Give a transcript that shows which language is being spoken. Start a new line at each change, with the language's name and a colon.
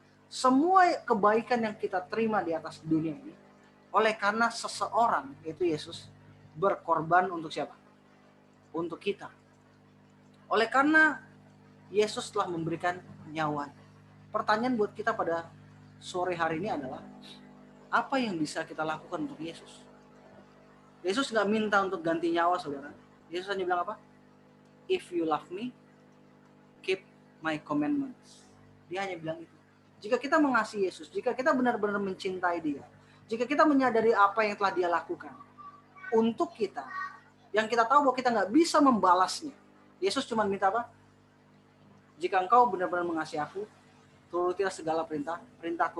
Indonesian: Semua kebaikan yang kita terima di atas dunia ini oleh karena seseorang, yaitu Yesus, berkorban untuk siapa? Untuk kita. Oleh karena Yesus telah memberikan nyawanya. Pertanyaan buat kita pada sore hari ini adalah, apa yang bisa kita lakukan untuk Yesus? Yesus nggak minta untuk ganti nyawa, saudara. Yesus hanya bilang apa?
English: If you love me, keep my commandments.
Indonesian: Dia hanya bilang itu. Jika kita mengasihi Yesus, jika kita benar-benar mencintai dia, jika kita menyadari apa yang telah dia lakukan untuk kita, yang kita tahu bahwa kita nggak bisa membalasnya, Yesus cuma minta apa? Jika engkau benar-benar mengasihi aku, turutilah segala perintahku.